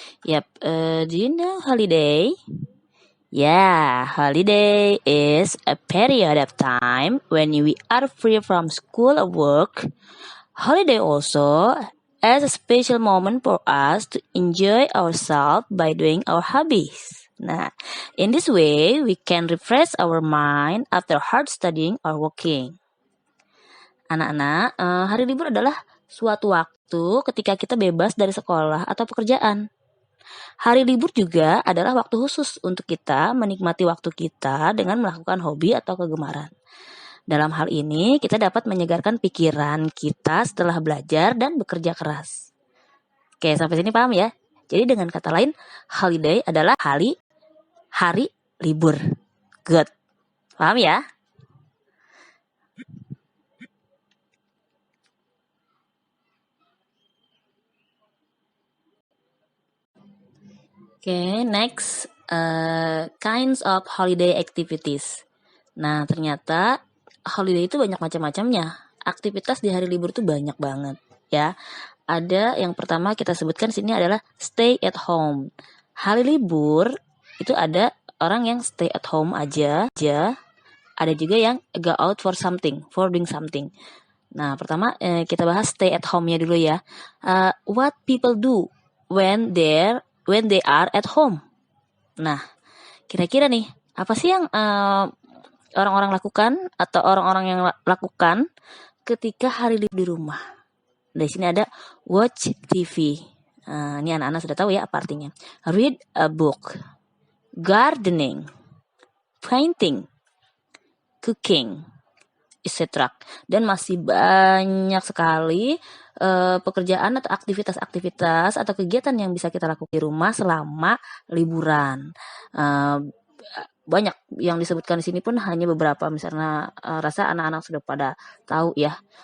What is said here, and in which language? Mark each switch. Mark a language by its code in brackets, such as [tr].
[en] Do you know holiday? Yeah, holiday is a period of time when we are free from school or work. Holiday also is a special moment for us to enjoy ourselves by doing our hobbies. Nah, in this way, we can refresh our mind after hard studying or working. [id] Anak-anak, hari libur adalah suatu waktu ketika kita bebas dari sekolah atau pekerjaan. Hari libur juga adalah waktu khusus untuk kita menikmati waktu kita dengan melakukan hobi atau kegemaran. Dalam hal ini, kita dapat menyegarkan pikiran kita setelah belajar dan bekerja keras. Oke, sampai sini paham ya? Jadi dengan kata lain, holiday adalah hari libur. [en] Good. [id] Paham ya? [en] Next, kinds of holiday activities. [id] Nah, ternyata holiday itu banyak macam-macamnya. Aktivitas di hari libur itu banyak banget, ya. Ada yang pertama kita sebutkan sini adalah stay at home. Hari libur itu ada orang yang stay at home aja. Ada juga yang [en] go out for doing something. [id] Nah, pertama kita bahas stay at home-nya dulu ya. [en] What people do when they are at home. [id] Nah, kira-kira nih, apa sih yang orang-orang lakukan atau orang-orang yang lakukan ketika hari libur di rumah? Di sini ada [en] watch TV. [id] Ini anak-anak sudah tahu ya apa artinya. [en] Read a book, gardening, painting, cooking, etc. [id] Dan masih banyak sekali pekerjaan atau aktivitas-aktivitas atau kegiatan yang bisa kita lakukan di rumah selama liburan. Banyak yang disebutkan di sini pun hanya beberapa. Misalnya rasa anak-anak sudah pada tahu ya.